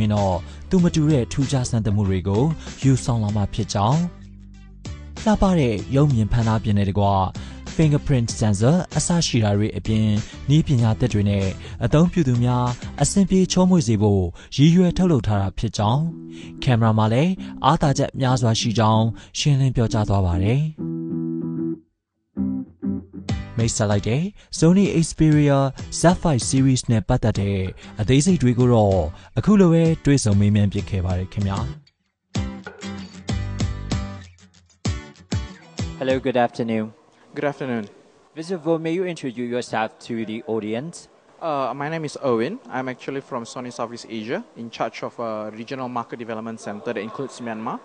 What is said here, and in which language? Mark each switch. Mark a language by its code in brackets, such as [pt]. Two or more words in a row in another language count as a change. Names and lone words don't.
[my] ရင်တော့သူမတူတဲ့ထူးခြားစံတမှုတွေကိုယူဆောင်လာမှဖြစ်ကြောင်းလှပတဲ့ရုပ်မြင်ဖန်သားပြင်တဲ့တကွာ [en] fingerprint sensor [my] အစရှိတာတွေအပြင်နည်းပညာသစ်တွေနဲ့အသုံးပြုသူများအဆင်ပြေချောမွေ့စေဖို့ရည်ရွယ်ထုတ်လုပ်ထားတာဖြစ်ကြောင်းကင်မရာမှာလည်းအားသာချက်များစွာရှိကြောင်းရှင်းလင်းပြောကြားသွားပါတယ် မိတ်ဆက်လိုက်တဲ့ Sony Xperia Z5 series နဲ့ပတ်သက်တဲ့အသေးစိတ်တွေကိုတော့အခုလိုပဲတွေ့ဆုံမေးမြန်းပြခဲ့ပါတယ်ခင်ဗျာ [en] Hello, good afternoon. Good afternoon. First of all, may you introduce yourself to the audience? My name is Owen. I'm actually from Sony Southeast Asia, in charge of a regional market development center that includes Myanmar.